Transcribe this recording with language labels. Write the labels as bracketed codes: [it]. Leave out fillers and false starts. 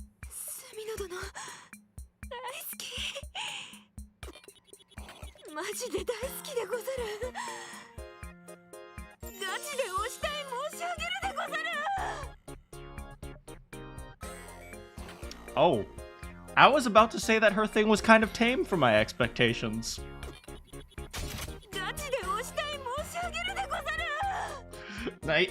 [ja] 隅野殿大好き。マジで大好きでござる。ガチでお慕い申し上げるでござる。 [en] Oh, I was about to say that her thing was kind of tame for my expectations. [ja] ガチでお慕い申し上げるでござる。